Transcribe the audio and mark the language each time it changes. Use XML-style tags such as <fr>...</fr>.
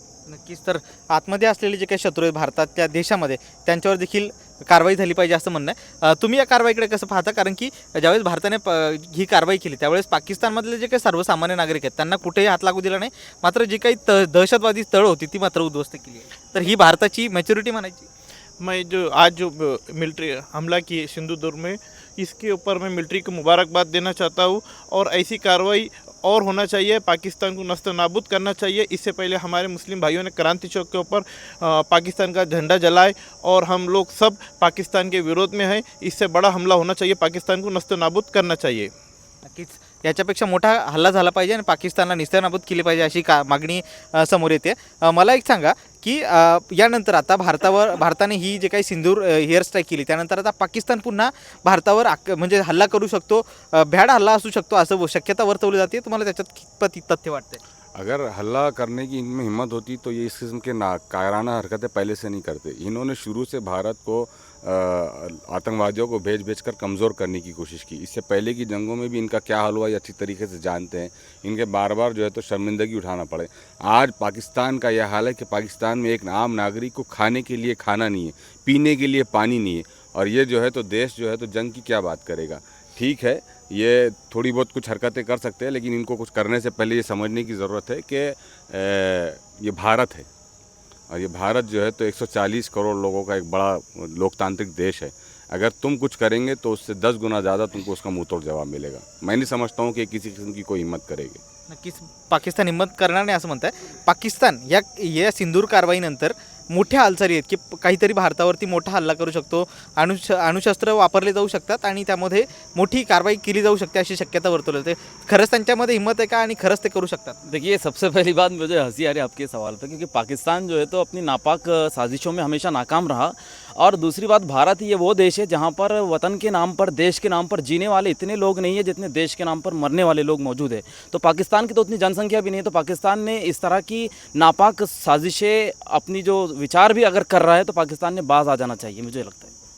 <mr>नक्कीच, तर आतमध्ये असलेले जे काही शत्रू आहेत भारताच्या देशामध्ये त्यांच्यावर देखील कारवाई झाली पाहिजे असं म्हणणं आहे. तुम्ही या कारवाईकडे कसं पाहता? कारण की ज्यावेळेस भारताने ही कारवाई केली त्यावेळेस पाकिस्तानमधले जे काही सर्वसामान्य नागरिक आहेत त्यांना कुठेही हात लागू दिला नाही, मात्र जी काही दहशतवादी तळ होती ती मात्र उद्ध्वस्त केली आहे. तर ही भारताची मॅच्युरिटी म्हणायची.</mr> <hi>मैं जो आज जो मिलिट्री हमला की सिंधुदुर्ग में, इसके ऊपर मैं मिलिट्री को मुबारकबाद देना चाहता हूँ. और ऐसी कार्रवाई और होना चाहिए, पाकिस्तान को नस्त नाबूद करना चाहिए. इससे पहले हमारे मुस्लिम भाइयों ने क्रांति चौक के ऊपर पाकिस्तान का झंडा जलाए और हम लोग सब पाकिस्तान के विरोध में हैं. इससे बड़ा हमला होना चाहिए, पाकिस्तान को नस्त नाबूद करना चाहिए.</hi> <mr>नक्कीच याच्यापेक्षा मोठा हल्ला झाला पाहिजे आणि पाकिस्तानला निस्तानाबूत केली पाहिजे अशी मागणी समोर येते. मला एक सांगा की यानंतर आता भारताने ही जे काही सिंदूर एअर स्ट्राईक केली त्यानंतर आता पाकिस्तान पुन्हा भारतावर म्हणजे हल्ला करू शकतो, भ्याड हल्ला असू शकतो असं शक्यता वर्तवली जाते. तुम्हाला त्याच्यात कितपत तथ्य वाटतंय?</mr> <hi>अगर हल्ला करने की इनमें हिम्मत होती तो ये इस किस्म के कायराना हरकतें पहले से नहीं करते. इन्होंने शुरू से भारत को आतंकवादियों को भेज कर कमज़ोर करने की कोशिश की. इससे पहले की जंगों में भी इनका क्या हाल हुआ ये अच्छी तरीके से जानते हैं. इनके बार बार जो है तो शर्मिंदगी उठाना पड़े. आज पाकिस्तान का यह हाल है कि पाकिस्तान में एक आम नागरिक को खाने के लिए खाना नहीं है, पीने के लिए पानी नहीं है, और ये जो है तो देश जो है तो जंग की क्या बात करेगा. ठीक है, ये थोड़ी बहुत कुछ हरकतें कर सकते हैं, लेकिन इनको कुछ करने से पहले ये समझने की ज़रूरत है कि ये भारत है, और ये भारत जो है तो 140 करोड़ लोगों का एक बड़ा लोकतांत्रिक देश है. अगर तुम कुछ करेंगे तो उससे 10 गुना ज़्यादा तुमको उसका मुंह तोड़ जवाब मिलेगा. मैं नहीं समझता हूँ कि किसी किस्म की कोई हिम्मत करेगी.</hi> <mr>नक्कीच पाकिस्तान हिंमत करणार नाही असं म्हणताय. पाकिस्तान या सिंदूर कारवाईनंतर मोठ्या हालचाली आहेत की काहीतरी भारतावरती मोठा हल्ला करू शकतो, अणुशस्त्र वापरले जाऊ शकतात आणि त्यामध्ये मोठी कारवाई केली जाऊ शकते अशी शक्यता वर्तवली जाते. खरंच त्यांच्यामध्ये हिंमत आहे का आणि खरंच ते करू शकतात?</mr> <hi>देखिए, सबसे पहली बात मुझे हंसी आ रही है आपके सवाल पे, क्योंकि पाकिस्तान जो है तो अपनी नापाक साजिशों में हमेशा नाकाम रहा. और दूसरी बात, भारत ये वो देश है जहाँ पर वतन के नाम पर, देश के नाम पर जीने वाले इतने लोग नहीं है जितने देश के नाम पर मरने वाले लोग मौजूद है. तो पाकिस्तान की तो उतनी जनसंख्या भी नहीं है, तो पाकिस्तान ने इस तरह की नापाक साजिशें, अपनी जो विचार भी अगर कर रहा है तो पाकिस्तान ने बाज आ जाना चाहिए, मुझे लगता है.</hi>